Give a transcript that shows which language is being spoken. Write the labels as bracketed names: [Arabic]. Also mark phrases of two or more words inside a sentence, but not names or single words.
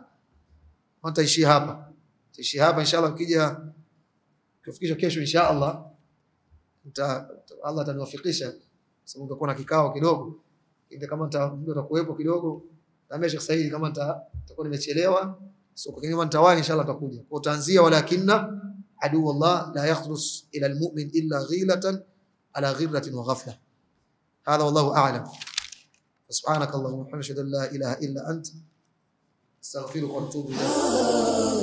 [Swahili] Tutaishi hapa inshallah, ukija kufikisha kesho inshallah Allah ataniwafikisha, sababu tutakuwa na kikao kidogo, ndio kama mtu atakuwepo kidogo na Sheikh Said, kama nitakuwa nimechelewa so kwa kama nitawahi inshallah tutakuja. Kwa utaanzia [Arabic] ولكن عدو الله لا يخلص إلى المؤمن إلا غيلة على غرة وغفلة. هذا والله أعلم. سبحانك اللهم وبحمدك لا إله إلا أنت أستغفرك وأتوب إليك.